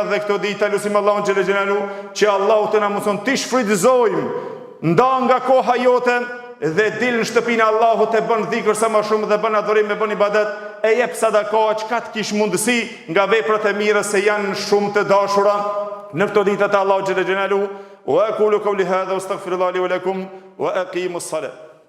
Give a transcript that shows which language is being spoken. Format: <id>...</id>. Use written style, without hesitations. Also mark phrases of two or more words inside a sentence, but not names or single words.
<sq>Dhe këto ditë lutim Allahun</sq> <ar>جل جلاله</ar> <sq>që Allahu të na mëson të shfrytëzojmë nda nga koha jote dhe dil në shtëpinë e Allahut, e bën dhikr sa më shumë dhe bën adhurim, e bën ibadet, e jep sadaka çka të kish mundësi nga veprat e mira, se janë shumë të dashura në këto ditë të Allahut xhel xhelalu.</sq> <ar>وأقول قولي هذا وأستغفر الله ولكم وأقيموا الصلاة.</ar>